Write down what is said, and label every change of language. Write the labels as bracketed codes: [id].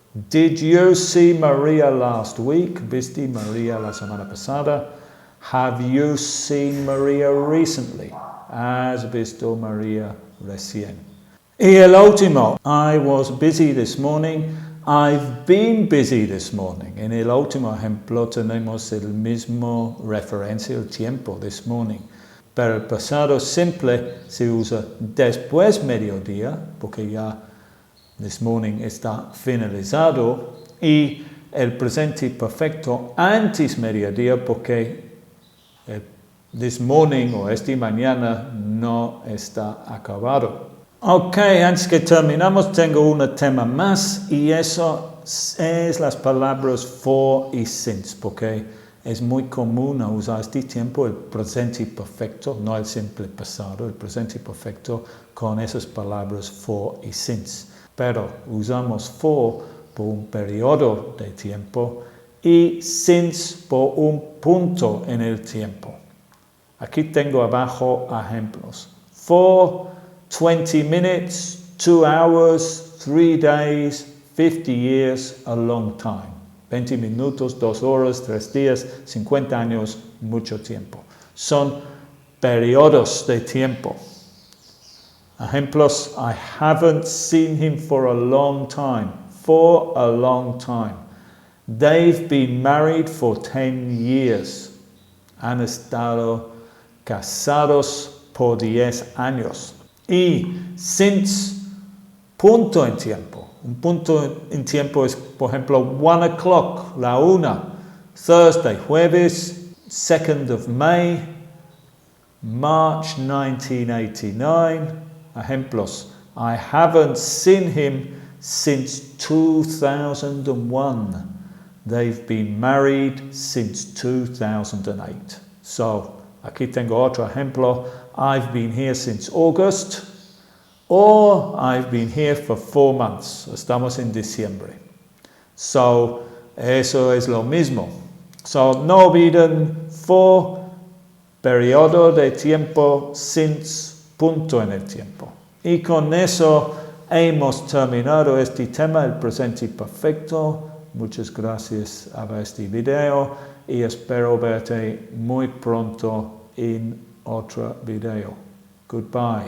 [en] Did you see Maria last week? [es] ¿Viste María la semana pasada? [en] Have you seen Maria recently? [es] ¿Has visto María recién? Y el último, [en] I was busy this morning. I've been busy this morning. [es] En el último ejemplo tenemos el mismo referencia al tiempo, [en] this morning. [es] Pero el pasado simple se usa después mediodía, porque ya [en] this morning [es] está finalizado. Y el presente perfecto antes mediodía, porque [en] this morning [es] o esta mañana no está acabado. Ok, antes que terminamos tengo un tema más y eso es las palabras for y since, porque es muy común usar este tiempo el presente perfecto, no el simple pasado, el presente perfecto con esas palabras for y since. Pero usamos for por un periodo de tiempo y since por un punto en el tiempo. Aquí tengo abajo ejemplos. [en] For 20 minutes, 2 hours, 3 days, 50 years, a long time. [es] 20 minutos, 2 horas, 3 días, 50 años, mucho tiempo. Son periodos de tiempo. Ejemplos: [en] I haven't seen him for a long time. For a long time. They've been married for 10 years. [es] Han estado casados por 10 años. Y since, punto en tiempo. Un punto en tiempo es, por ejemplo, [en] 1 o'clock, [es] la una, [en] Thursday, [es] jueves, [en] 2nd of May, March 1989. [es] Ejemplos: [en] I haven't seen him since 2001. They've been married since 2008. [es] So, aquí tengo otro ejemplo. [en] I've been here since August, or I've been here for 4 months. [es] Estamos en diciembre. So, eso es lo mismo. So, no olviden for, periodo de tiempo, since, punto en el tiempo. Y con eso hemos terminado este tema, el presente perfecto. Muchas gracias a este video y espero verte muy pronto en otro video. [en] Goodbye.